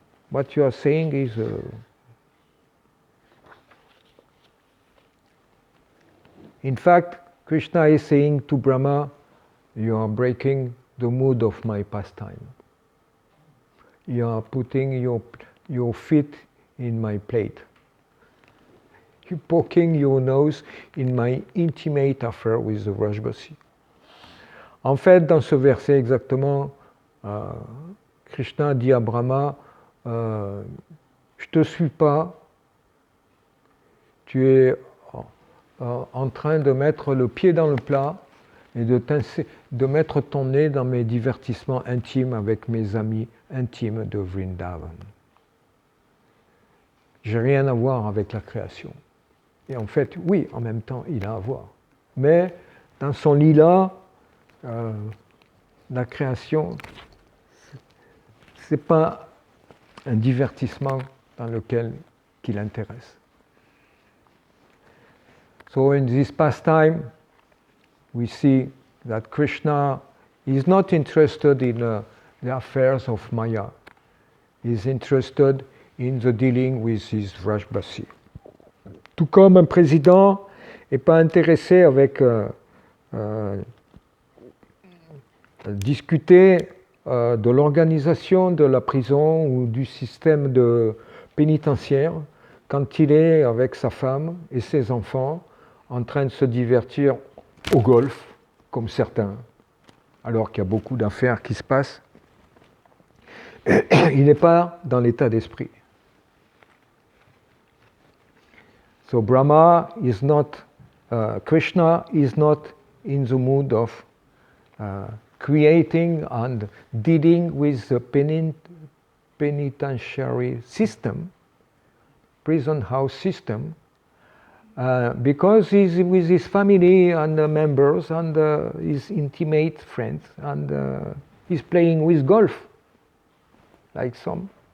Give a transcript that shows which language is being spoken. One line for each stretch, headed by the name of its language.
English: What you are saying is in fact, Krishna is saying to Brahma, you are breaking the mood of my pastime. You are putting your feet in my plate. You're poking your nose in my intimate affair with the Vrajbasi.
French: En fait, dans ce verset exactement, Krishna dit à Brahma, je te suis pas, tu es en train de mettre le pied dans le plat et de mettre ton nez dans mes divertissements intimes avec mes amis intimes de Vrindavan. J'ai rien à voir avec la création. Et en fait, oui, en même temps, il a à voir. Mais dans son lila, la création, c'est pas un divertissement dans lequel qu'il intéresse.
English: So in this pastime, we see that Krishna is not interested in the affairs of Maya. He's interested in the dealing with his Vrajbasi.
French: Tout comme un président n'est pas intéressé avec discuter de l'organisation de la prison ou du système pénitentiaire quand il est avec sa femme et ses enfants en train de se divertir au golf, comme certains, alors qu'il y a beaucoup d'affaires qui se passent. Il n'est pas dans l'état d'esprit.
English: So Brahma is not, Krishna is not in the mood of creating and dealing with the penitentiary system, prison house system, because he's with his family and the members and his intimate friends, and he's playing with golf, like some.